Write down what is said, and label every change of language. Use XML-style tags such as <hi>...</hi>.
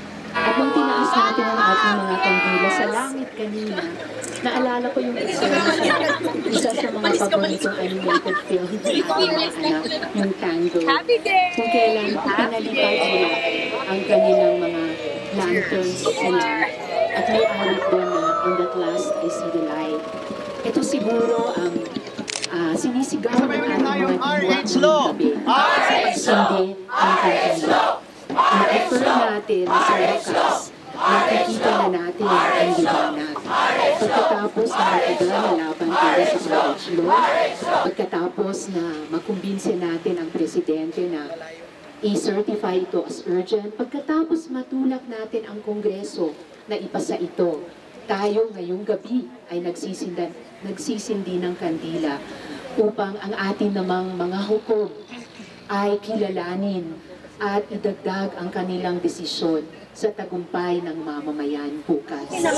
<tl>At nung tinaas natin ang ating mga kandila sa langit kanina, naalala ko yung eksena sa isa sa mga paboritong animated film ng aking mga anak, yung Tango. Kung kailan pinalipad nila ang kanilang mga lanterns sa langit. At may awit doon na,</tl> <en>"On that last, I see the light."</en> <tl>Ito siguro ang sinisigaw ng ating mga diwa ngayong gabi sa pagsindi ng kandila. I-affirm natin na sa wakas, nakikita na natin ang liwanag. Pagkatapos na matagal na laban para sa</tl> <en>marriage law,</en> <tl>pagkatapos na makumbinse natin ang presidente na i-certify ito</tl> <en>as urgent,</en> <tl>pagkatapos matulak natin ang Kongreso na ipasa ito, tayo ngayong gabi ay nagsisindi ng kandila upang ang atin namang mga hukom ay kilalanin at idagdag ang kanilang desisyon sa tagumpay ng mamamayan bukas.</tl>